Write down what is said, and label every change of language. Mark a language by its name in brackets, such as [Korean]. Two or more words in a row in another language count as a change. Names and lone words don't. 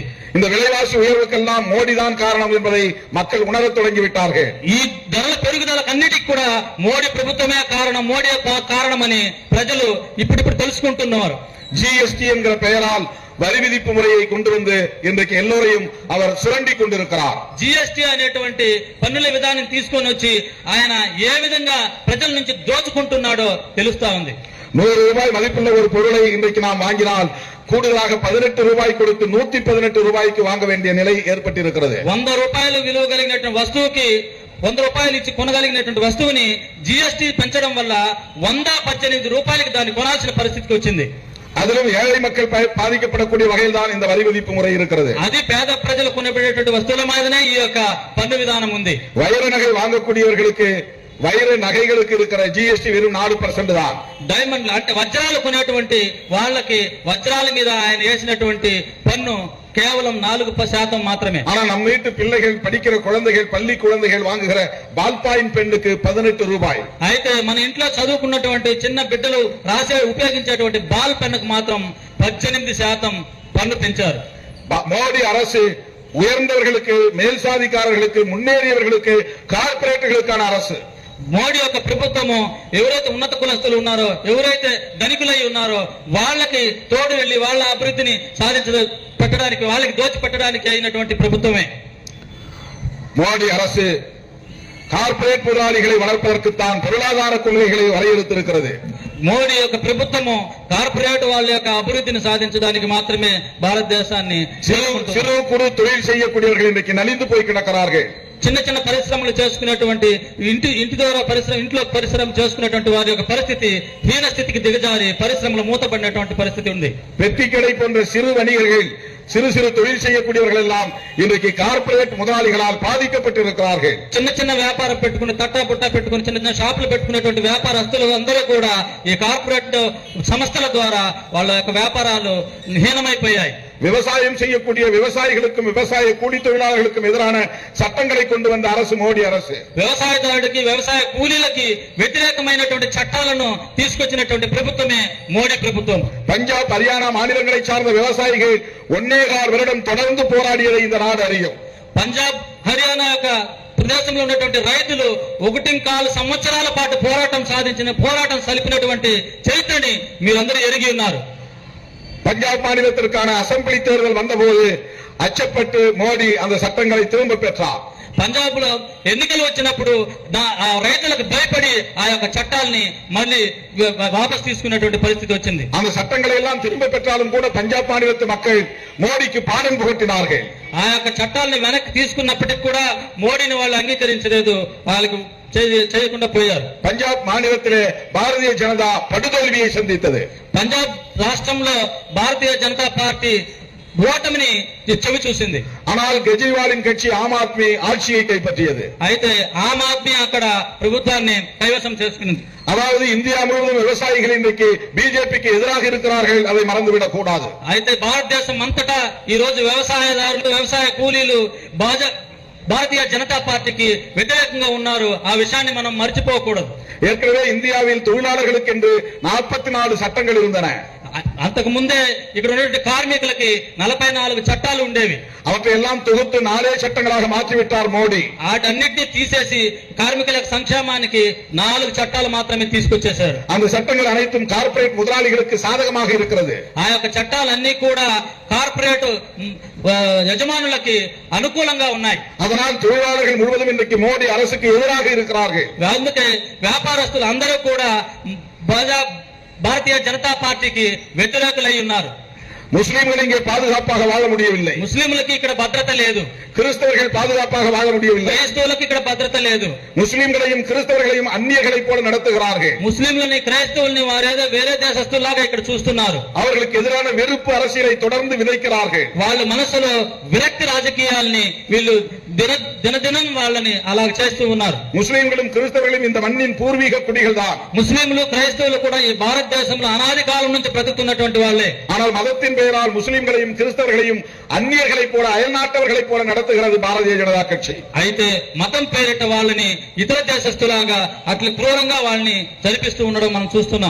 [Tamil] இந்த விலைவாசி உயர்வுக்கெல்லாம் மோடி தான் காரணம் என்பதை மக்கள் உணரத் தொடங்கி விட்டார்கள். [Telugu] ఈ ధరల పెరుగుదలకన్నిటికీ కూడా మోడీ ప్రభుత్వమే కారణం, మోడీ కారణమని ప్రజలు ఇప్పుడిప్పుడు తెలుసుకుంటున్నారు. [Tamil] ஜிஎஸ்டி என்கிற பெயரால் வரி விதிப்பு முறையை கொண்டு வந்து இன்றைக்கு எல்லோரையும் அவர் சுரண்டி கொண்டிருக்கிறார். [Telugu] జిఎస్టీ అనేటువంటి పన్నుల విధానం తీసుకొని వచ్చి ఆయన ఏ విధంగా ప్రజల నుంచి దోచుకుంటున్నాడో తెలుస్తా ఉంది. [Tamil] 100 ரூபாய் மதிப்புள்ள ஒரு பொருளை இன்றைக்கு நாம் வாங்கினால் கூடுதலாக 18 ரூபாய் கொடுத்து 118 ரூபாய்க்கு வாங்க வேண்டிய நிலை ஏற்பட்டிருக்கிறது. [Telugu] 100 రూపాయలు విలువ కలిగినటువంటి వస్తువుకి 100 రూపాయలు ఇచ్చి కొనగలిగినటువంటి వస్తువుని జిఎస్టీ పెంచడం వల్ల 118 రూపాయలకి దాన్ని కొనాల్సిన పరిస్థితికి వచ్చింది. [Tamil] அதிலும் ஏழை மக்கள் பாதிக்கப்படக்கூடிய வகையில் தான் இந்த வரி விதிப்பு முறை இருக்கிறது. [Telugu] అది పేద ప్రజలు కొనబడేటువంటి వస్తువుల మీదనే ఈ యొక్క పన్ను విధానం ఉంది. [Tamil] வைர நகை வாங்கக்கூடியவர்களுக்கு வைர நகைகளுக்கு இருக்கிற ஜிஎஸ்டி வெறும் 4% தான். [Telugu] డైమండ్ అంటే వజ్రాలు కొనేటువంటి వాళ్ళకి వజ్రాల మీద ఆయన వేసినటువంటి పన్ను కేవలం 4% మాత్రమే. [Tamil] ஆனா நம்ம வீட்டு பிள்ளைகள் படிக்கிற குழந்தைகள் பள்ளி குழந்தைகள் வாங்குகிற பால்பாயின் பெண்ணுக்கு 18 ரூபாய். [Telugu] అయితే మన ఇంట్లో చదువుకున్నటువంటి చిన్న బిడ్డలు రాసే ఉపయోగించేటువంటి బాల్ పెన్నుకు మాత్రం 18% పన్ను పెంచారు. [Tamil] மோடி அரசு உயர்ந்தவர்களுக்கு, மேல் சாதிக்காரர்களுக்கு, முன்னேறியவர்களுக்கு, கார்ப்பரேட்டுகளுக்கான அரசு. [Telugu] మోడీ యొక్క ప్రభుత్వము ఎవరైతే ఉన్నత కులస్తులు ఉన్నారో, ఎవరైతే ధనికులై ఉన్నారో వాళ్ళకి తోడు వెళ్లి వాళ్ళ అభివృద్ధిని పెట్టడానికి, వాళ్ళకి దోచి పెట్టడానికి అయినటువంటి ప్రభుత్వమే. [Tamil] மோடி அரசு கார்ப்பரேட் முதலாளிகளை வளர்ப்பதற்குத்தான் பொருளாதார கொள்கைகளை வரையறுத்திருக்கிறது. [Telugu] మోడీ యొక్క ప్రభుత్వము కార్పొరేట్ వాళ్ళ యొక్క అభివృద్ధిని సాధించడానికి మాత్రమే భారతదేశాన్ని. [Tamil] சிறு குறு தொழில் செய்யக்கூடியவர்கள் இன்றைக்கு நலிந்து போய் கிடக்கிறார்கள். [Telugu] చిన్న చిన్న పరిశ్రమలు చేసుకునేటువంటి ఇంటి ద్వారా ఇంట్లో పరిశ్రమ చేసుకునేటువంటి వారి యొక్క పరిస్థితి హీన స్థితికి దిగజారి పరిశ్రమలు మూతపడినటువంటి పరిస్థితి ఉంది. [Tamil] பெட்டிக்கடை போன்ற சிறு வணிகர்கள், சிறு சிறு தொழில் செய்யக்கூடியவர்கள் எல்லாம் இன்றைக்கு கார்ப்பரேட் முதலாளிகளால் பாதிக்கப்பட்டிருக்கிறார்கள். [Telugu] చిన్న చిన్న వ్యాపారం పెట్టుకుని తట్టా పుట్టా పెట్టుకుని చిన్న చిన్న షాపులు పెట్టుకునేటువంటి వ్యాపారస్తులు అందరూ కూడా ఈ కార్పొరేట్ సంస్థల ద్వారా వాళ్ళ యొక్క వ్యాపారాలు హీనమైపోయాయి. [Tamil] விவசாயம் செய்யக்கூடிய விவசாயிகளுக்கும் விவசாய கூலி தொழிலாளர்களுக்கும் எதிரான சட்டங்களை கொண்டு வந்த அரசு மோடி அரசு. [Telugu] వ్యవసాయదారుడికి, వ్యవసాయ కూలీలకి వ్యతిరేకమైనటువంటి చట్టాలను తీసుకొచ్చినటువంటి ప్రభుత్వమే మోడీ ప్రభుత్వం. [Tamil] பஞ்சாப், ஹரியானா மாநிலங்களை சார்ந்த விவசாயிகள் 1.25 வருடம் தொடர்ந்து போராடியதை இந்த நாடு அறியும். [Telugu] పంజాబ్, హర్యానా యొక్క ప్రదేశంలో ఉన్నటువంటి రైతులు 1.25 సంవత్సరాల పాటు పోరాటం సలిపినటువంటి చరిత్రని మీరందరూ ఎరిగి ఉన్నారు. [Tamil] பஞ்சாப் மாநிலத்திற்கான அசெம்பிளி தேர்தல் வந்தபோது அச்சப்பட்டு மோடி அந்த சட்டங்களை திரும்ப பெற்றார். [Telugu] పంజాబ్ లో ఎన్నికలు వచ్చినప్పుడు రైతులకు భయపడి ఆ యొక్క చట్టాలని మళ్ళీ వాపస్ తీసుకున్నటువంటి పరిస్థితి వచ్చింది. [Tamil] அந்த சட்டங்களை எல்லாம் திரும்ப பெற்றாலும் கூட பஞ்சாப் மாநிலத்து மக்கள் மோடிக்கு பாடம் புகட்டினார்கள். [Telugu] ఆ యొక్క చట్టాలని వెనక్కి తీసుకున్నప్పటికీ కూడా మోడీని వాళ్ళు అంగీకరించలేదు, వాళ్ళకి చేయకుండా పోయారు. [Tamil] பஞ்சாப் மாநிலத்திலே பாரதிய ஜனதா படுதோல்வியை சந்தித்தது. [Telugu] పంజాబ్ రాష్ట్రంలో భారతీయ జనతా పార్టీ ఓటమిని చెవి చూసింది. [Tamil] ஆனால் கெஜ்ரிவாலின் கட்சி ஆம் ஆத்மி ஆட்சியை கைப்பற்றியது. [Telugu] అయితే ఆమ్ ఆద్మీ అక్కడ ప్రభుత్వాన్ని కైవసం చేసుకున్నది. [Tamil] அதாவது இந்தியா முழுவதும் விவசாயிகள் இன்றைக்கு பிஜேபிக்கு எதிராக இருக்கிறார்கள், அதை மறந்துவிடக் கூடாது. [Telugu] అయితే భారతదేశం అంతటా ఈ రోజు వ్యవసాయదారులు, వ్యవసాయ కూలీలు భారతీయ జనతా పార్టీకి వ్యతిరేకంగా ఉన్నారు. ఆ విషయాన్ని మనం మర్చిపోకూడదు. [Tamil] ஏற்கனவே இந்தியாவில் தொழிலாளர்களுக்கு என்று 44 சட்டங்கள் இருந்தன. [Telugu] అంతకు ముందే ఇక్కడ ఉన్నటువంటి కార్మికులకి 44 చట్టాలు ఉండేవి. [Tamil] அவற்றையெல்லாம் தொகுத்து 4 சட்டங்களாக மாற்றிவிட்டார் மோடி. [Telugu] వాటన్నిటిని తీసేసి కార్మికుల సంక్షేమానికి 4 చట్టాలు మాత్రమే తీసుకొచ్చేశారు. [Tamil] அந்த சட்டங்கள் அனைத்தும் கார்ப்பரேட் முதலாளிகளுக்கு சாதகமாக இருக்கிறது. [Telugu] ఆ యొక్క చట్టాలన్నీ కూడా కార్పొరేట్ యజమానులకి అనుకూలంగా ఉన్నాయి. [Tamil] அதனால் தொழிலாளர்கள் முழுவதும் இன்றைக்கு மோடி அரசுக்கு எதிராக இருக்கிறார்கள். [Telugu] అందుకే వ్యాపారస్తులు అందరూ కూడా భారతీయ జనతా పార్టీకి వ్యతిరేకులై ఉన్నారు. [Tamil] முஸ்லிம்கள் இங்கே பாதுகாப்பாக வாழ முடியவில்லை. [Telugu] ముస్లింలకి ఇక్కడ భద్రత లేదు. [Tamil] கிறிஸ்தவர்கள் பாதுகாப்பாக வாழ முடியவில்லை. [Telugu] క్రైస్తవులకు ఇక్కడ భద్రత లేదు. [Tamil] முஸ்லிம்களையும் கிறிஸ்தவர்களையும் அந்நியர்களைப் போல நடத்துகிறார்கள். [Telugu] ముస్లింలని క్రైస్తవుల్ని వారేదో వేరే దేశస్తుల్లాగా ఇక్కడ చూస్తున్నారు. [Tamil] அவர்களுக்கு எதிரான வெறுப்பு அரசியலை தொடர்ந்து விதைக்கிறார்கள். [Telugu] వాళ్ళ మనసులో విరక్తి రాజకీయాల్ని వీళ్ళు దినదినం వాళ్ళని అలా చేస్తూ ఉన్నారు. [Tamil] முஸ்லிம்களும் கிறிஸ்தவர்களும் இந்த மண்ணின் பூர்வீக குடிகள் தான். [Telugu] ముస్లింలు క్రైస్తవులు కూడా ఈ భారతదేశంలో అనాది కాలం నుంచి బ్రతుకుతున్నటువంటి వాళ్ళే. [Tamil] ஆனால் மதத்தின் பெயரால் முஸ்லிம்களையும் கிறிஸ்தவர்களையும் அந்நியர்களைப் போல அயல்நாட்டவர்களைப் போல நடத்துகிறது பாரதிய ஜனதா கட்சி. [Telugu] అయితే మతం పేరిట వాళ్ళని ఇతర దేశస్తులాగా అట్లా క్రూరంగా వాళ్ళని చదివిస్తూ ఉండడం మనం చూస్తున్నాం.